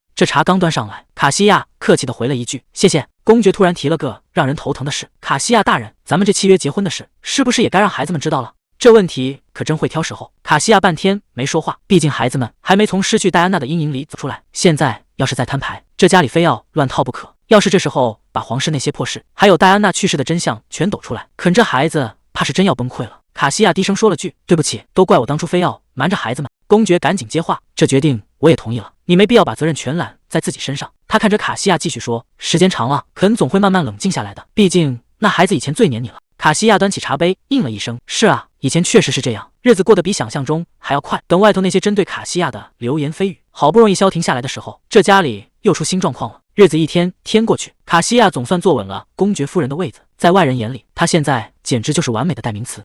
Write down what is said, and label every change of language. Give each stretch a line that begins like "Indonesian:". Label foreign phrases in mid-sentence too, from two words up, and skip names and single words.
Chinese: 這茶剛端上來，卡西亞客氣地回了一句謝謝。公爵突然提了個讓人頭疼的事，卡西亞大人，咱們這契約結婚的事，是不是也該讓孩子們知道了？這問題可真會挑時候。卡西亞半天沒說話，畢竟孩子們還沒從失去戴安娜的陰影裡走出來，現在要是再攤牌，這家裡非要亂套不可。要是這時候把皇室那些破事，還有戴安娜去世的真相全抖出來，肯這孩子怕是真要崩溃了。卡西亞低聲說了句對不起，都怪我当初非要瞞着孩子们。公爵趕緊接話，這決定我也同意了，你沒必要把責任全攬在自己身上。他看着卡西亞繼續說，時間長了，肯總會慢慢冷靜下來的，畢竟那孩子以前最黏你了。卡西亞端起茶杯應了一聲，是啊，以前確實是這樣，日子過得比想象中還要快。等外頭那些針對卡西亞的流言蜚語好不容易消停下來的時候，這家裡又出新狀況了。日子一天天過去，卡西亞總算坐穩了公爵夫人的位子，在外人眼裡，她現在簡直就是完美的代名詞。